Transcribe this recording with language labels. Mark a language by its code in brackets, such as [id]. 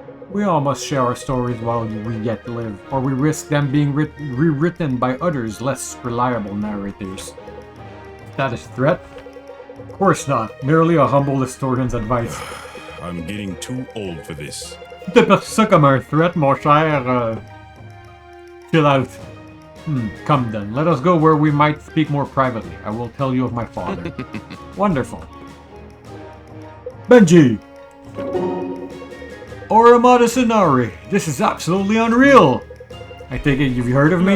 [en] We all must share our stories while we yet live, or we risk them being rewritten by others less reliable narrators. Is that a threat? Of course not, merely a humble historian's advice. I'm getting too old for this. [fr] Tu t'es perçu ça comme un threat, mon cher. [en] Chill out. Come then, let us go where we might speak more privately. I will tell you of my father. Wonderful. Benji! Oramada Sonari, this is absolutely unreal! I take it you've heard of me?